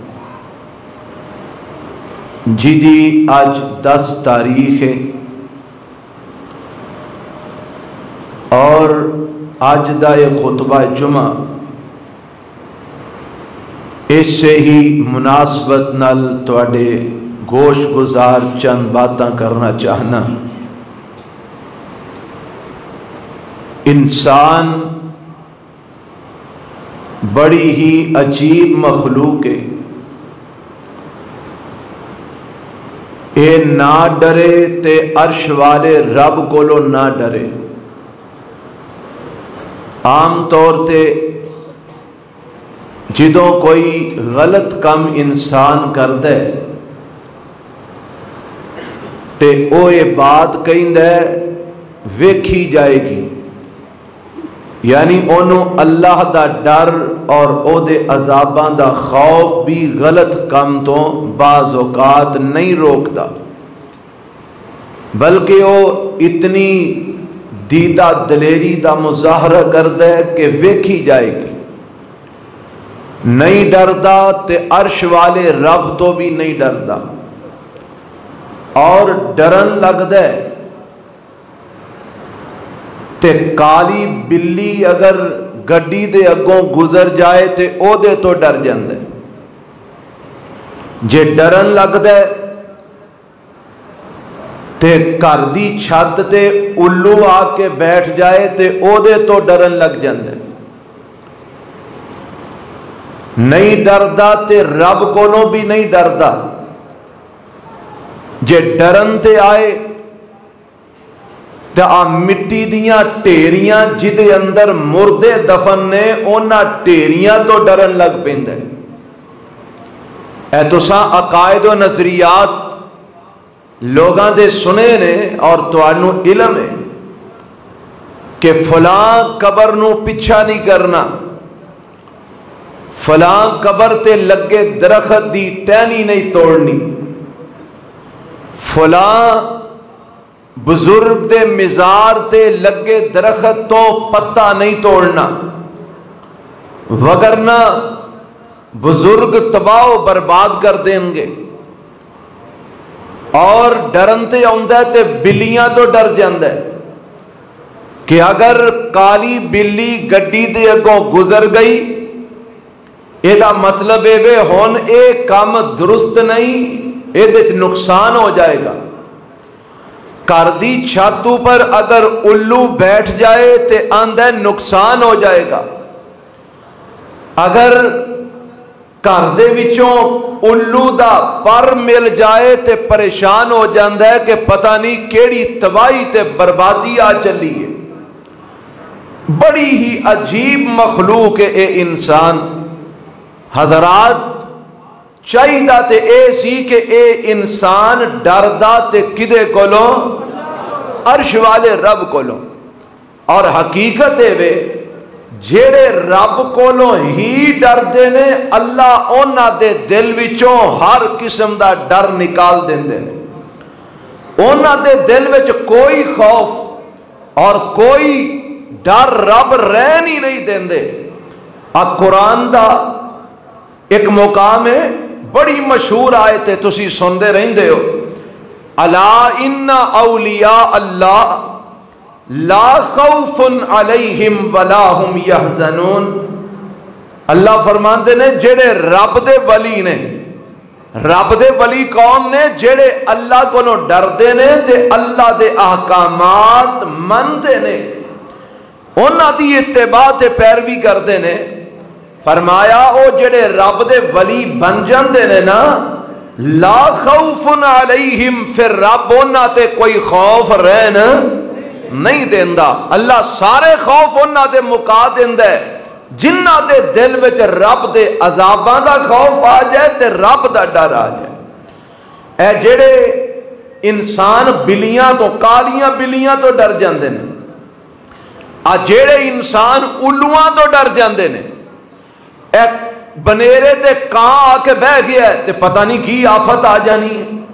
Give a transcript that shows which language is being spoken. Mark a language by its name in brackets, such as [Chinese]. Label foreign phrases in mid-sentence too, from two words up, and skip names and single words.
[Punjabi] جدی آج 10 تاریخ ہے، اور آج دا یہ خطبہ جمعہ اس سے ہی مناسبت نال تواڈے گوش گزار چند باتاں کرنا چاہنا. [Urdu] انسان بڑی ہی عجیب مخلوق ہے. [Punjabi] اے نہ ڈرے تے عرش والے رب کولو نہ ڈرے. عام طور تے جدوں کوئی غلط کم انسان کر دے تے او یہ بات کہیں دے ویکھی جائے گی، یعنی انہوں اللہ دا ڈر اور او دے عذاباں دا خوف بھی غلط کم تو بعض اوقات نہیں روکتا، بلکہ او اتنی دیدہ دلیری دا مظاہرہ کر دے کہ ویکھی جائے گی. نہیں ڈردا تے عرش والے رب تو بھی نہیں ڈردا، اور ڈرن لگ دے تے کالی بلی اگر گڈی دے اگوں گزر جائے تے او دے تو ڈر جاندے. جے ڈرن لگ دے تے گھر دی چھت تے الو آ کے بیٹھ جائے تے او دے تو ڈرن لگ جاندے. نہیں ڈردا تے رب کولوں بھی نہیں ڈردا. جے ڈرن تے آئے تے آ مٹی دیاں ٹیریاں جدے اندر مردے دفن نے اونا ٹیریاں تو ڈرن لگ پیندے. اے تساں عقائد و نظریات لوگاں دے سنے نے اور توانو علم ہے کہ فلاں قبر نو پچھا نہیں کرنا، فلاں قبر تے لگے درخت دی ٹہنی نہیں توڑنی، فلاں بزرگ دے مزار تے لگے درخت تو پتہ نہیں توڑنا، وگرنہ بزرگ تباہ و برباد کر دیں گے، اور ڈرن تے آندا ہے تے بلیاں تو ڈر جاندا ہے کہ اگر کالی بلی گڈی دے اگوں گزر گئی یہ مطلب ہے ہن اے کام درست نہیں، یہ نقصان ہو جائے گا۔ گھر دی چھت پر اگر الو بیٹھ جائے تے آندا ہے نقصان ہو جائے گا۔ اگر گھر دے وچوں الو دا پر مل جائے تے پریشان ہو جاندا ہے کہ پتہ نہیں کیڑی تباہی تے بربادی آ چلی ہے۔ بڑی ہی عجیب مخلوق ہے اے انسان۔ حضرات چاہیدا تے اے سی کہ اے انسان ڈردا تے کدے کولوں؟ عرش والے رب کولوں۔ اور حقیقت ہے وے جیڑے رب کولوں ہی ڈردے نے اللہ اونا دے دل وچوں ہر قسم دا ڈر نکال دیندے نے۔ اونا دے دل وچ کوئی خوف اور کوئی ڈر رب رہن ہی نہیں دیندے۔ قرآن دا ایک مقام ہے، بڑی مشہور آیت ہے، تسی سندے رہندے ہو، [Arabic] الا ان اولیاء اللہ لا خوف علیہم ولا ہم یحزنون۔ [Punjabi] اللہ فرماندے نے جڑے رب دے ولی نے، رب دے ولی کون نے؟ جڑے اللہ کو ڈردے نے تے اللہ دے احکامات مندے نے، انہاں دی اتباع تے پیروی کردے نے۔ فرمایا او جڑے رب دے ولی بن جاندے نے نا، [Arabic] لا خوف علیہم، [Punjabi] پھر رب انہاں تے کوئی خوف رہن نہیں دیندا۔ اللہ سارے خوف انہاں دے مکا دیندا ہے۔ جنہاں دے دل وچ رب دے عذاباں دا خوف آ جائے تے رب دا ڈر آ جائے۔ اے جڑے انسان بلیاں تو، کالیاں بلیاں تو ڈر جاندے نے، آ جڑے انسان الواں تو ڈر جاندے نے، اے بنیرے تے کان آ کے بہ گیا ہے تے پتہ نہیں کی آفت آ جانی ہے۔